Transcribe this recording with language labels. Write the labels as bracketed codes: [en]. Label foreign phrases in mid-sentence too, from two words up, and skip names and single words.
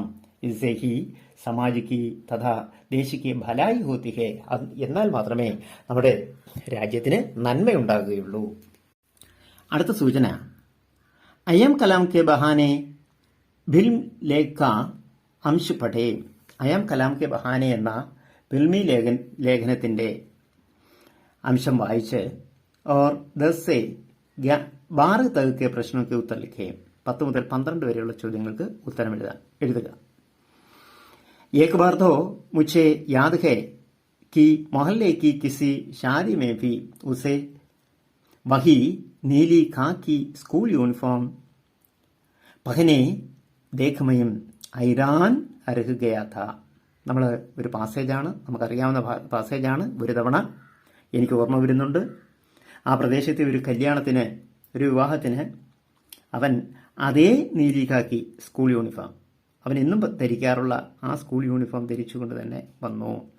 [hi] इससे ही समाज की तथा देश की भलाई होती है, [ml] എന്നാൽ മാത്രമേ നമ്മുടെ രാജ്യത്തിന് നന്മയുണ്ടാകുകയുള്ളൂ. അടുത്ത സൂചന, [hi] अयम कलाम के बहाने फिल्म लेख अंश पढ़ें. [ml] അയം കലാം കെ ബഹാനെ എന്ന ഫിൽമി ലേഖനത്തിന്റെ अंशम വായിച്ച് [hi] और 10 से 12 तक के प्रश्नों के उत्तर लिखें. [ml] 10 മുതൽ 12 വരെയുള്ള ചോദ്യങ്ങൾക്ക് ഉത്തരം എഴുതുക. [hi] एक बार तो मुझे याद है कि मोहल्ले की किसी शादी में भी उसे वही नीली खाकी स्कूल यूनिफॉर्म पहने देख मैं हैरान रह गया था. [ml] നമ്മൾ ഒരു പാസേജാണ്, നമുക്കറിയാവുന്ന പാസേജാണ്. ഒരു തവണ എനിക്ക് ഓർമ്മ വരുന്നുണ്ട്, ആ പ്രദേശത്തെ ഒരു വിവാഹത്തിന് അവൻ അതേ നീലികാക്കി സ്കൂൾ യൂണിഫോം, അവൻ ഇന്നും ധരിക്കാറുള്ള ആ സ്കൂൾ യൂണിഫോം ധരിച്ചുകൊണ്ട് തന്നെ വന്നു.